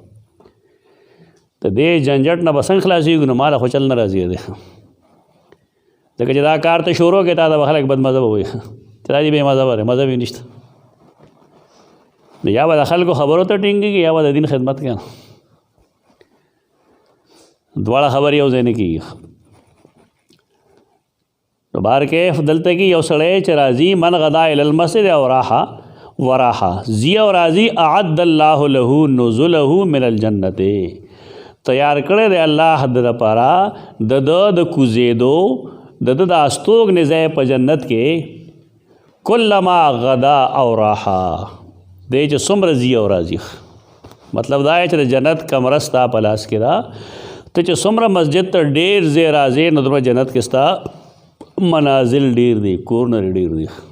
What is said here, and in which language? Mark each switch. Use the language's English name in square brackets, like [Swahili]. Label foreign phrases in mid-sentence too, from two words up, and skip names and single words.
[Pashto] د دې جنجټ نه به څنګه خلاصېږو؟ نو ماله خو چل نه راځي دی، ځکه چې دا کار ته شروع کړې تا ته به خلک بد مذهبه وایي چې دا دې بې مذهبه دی، مذهب یې نشته. نو یا به د خلکو خبرو ته ټینګېږي یا به د دین خدمت کوي، دواړه خبرې یو ځای نه کېږي. نو بهر کیف دلته کې یو سړی چې راځي، [Arabic] من غدا الی المسجد او راحه وراحه، [Pashto] ځي او راځي، [Arabic] اعد الله له نزله من الجنت، [Pashto] تیار کړی دی الله د لپاره د د کوزېدو د د استوګنې ځای په جنت کې، [Arabic] کلما غدا او راحه، [Pashto] دی چې څومره ځي او راځي. مطلب دا چې د جنت کمره ستا په لاس کې ده، ته چې څومره مسجد ته ډېر ځای راځې نو دومره جنت کې ستا منازل ډېر دي، کورونه ډېر دي.